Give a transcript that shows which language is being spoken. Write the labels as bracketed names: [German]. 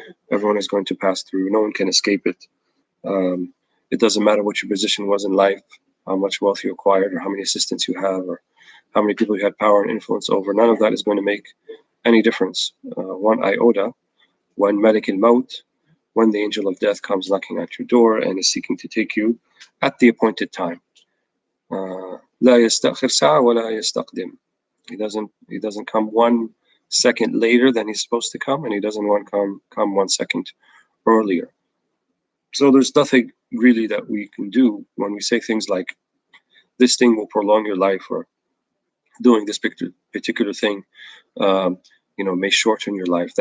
[English] Everyone is going to pass through. No one can escape it. It doesn't matter what your position was in life, how much wealth you acquired, or how many assistants you have, or how many people you had power and influence over. None of that is going to make any difference. One iota, when Malik al-Maut, when the angel of death comes knocking at your door and is seeking to take you at the appointed time. [Arabic] لا يستأخر ساعة ولا يستقدم. [English] He doesn't come 1 second later than he's supposed to come, and he doesn't want to come 1 second earlier. So there's nothing really that we can do when we say things like, this thing will prolong your life, or doing this particular thing may shorten your life.